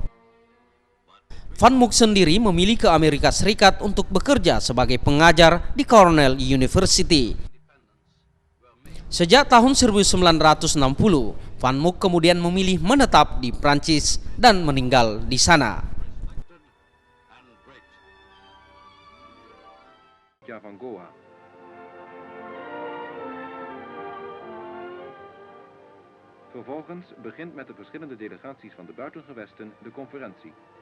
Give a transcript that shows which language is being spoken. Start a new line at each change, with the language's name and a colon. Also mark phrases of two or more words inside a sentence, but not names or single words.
Indonesian: Van Mook sendiri memilih ke Amerika Serikat untuk bekerja sebagai pengajar di Cornell University. Sejak tahun 1960, Van Mook kemudian memilih menetap di Prancis dan meninggal di sana. Van Goa.
Dutch: Vervolgens begint met de verschillende delegaties van de buitengewesten de conferentie.